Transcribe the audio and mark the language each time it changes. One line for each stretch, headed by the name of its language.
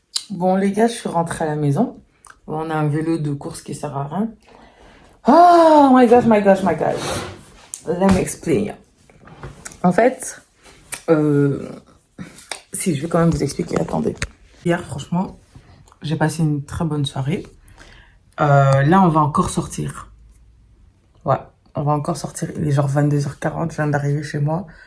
French: Bon les gars, je suis rentrée à la maison. On a un vélo de course qui sert à rien.
English: Oh my gosh, my gosh, my gosh. Let me explain.
French: En fait, si je vais quand même vous expliquer, attendez. Hier, franchement, j'ai passé une très bonne soirée. Là, on va encore sortir. Ouais, on va encore sortir. Il est genre 22h40, je viens d'arriver chez moi.